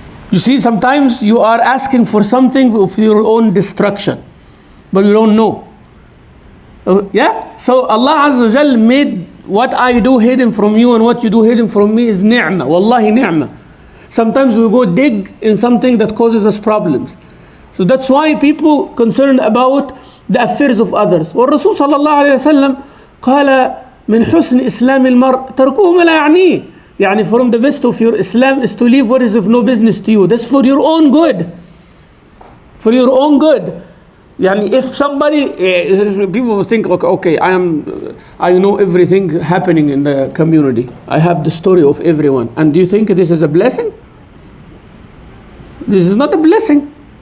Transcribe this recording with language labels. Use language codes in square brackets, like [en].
[en] You see, sometimes you are asking for something of your own destruction, but you don't know. Yeah? So Allah Azza wa Jal made what I do hidden from you and what you do hidden from me is ni'mah. Wallahi ni'mah. Sometimes we go dig in something that causes us problems. So that's why people concerned about the affairs of others. [ar] والرسول صلى الله عليه وسلم قال من حسن إسلام المرء تركه ما لا يعنيه. [en] يعني from the best of your Islam is to leave what is of no business to you. That's for your own good. For your own good. يعني if somebody, people will think, okay, I know everything happening in the community. I have the story of everyone. And do you think this is a blessing? This is not a blessing.